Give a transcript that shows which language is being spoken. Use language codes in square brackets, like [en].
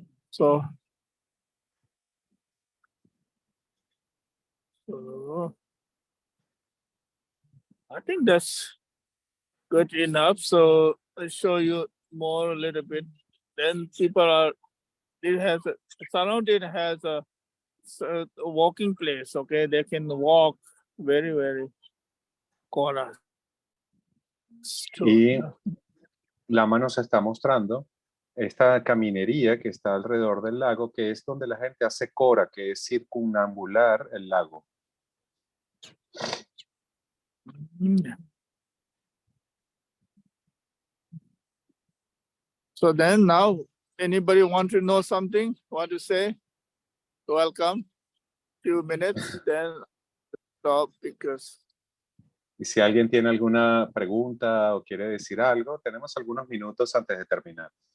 [en] So I think that's good enough. So I'll show you more a little bit. Then people are, it has a surrounded has a walking place. Okay, they can walk very corner. [es] Y Lama nos está mostrando esta caminería que está alrededor del lago, que es donde la gente hace cora, que es circunambular el lago. [en] So then now, anybody want to know something? Want to say? Welcome. Few minutes, then stop because. [es] Y si alguien tiene alguna pregunta o quiere decir algo, tenemos algunos minutos antes de terminar.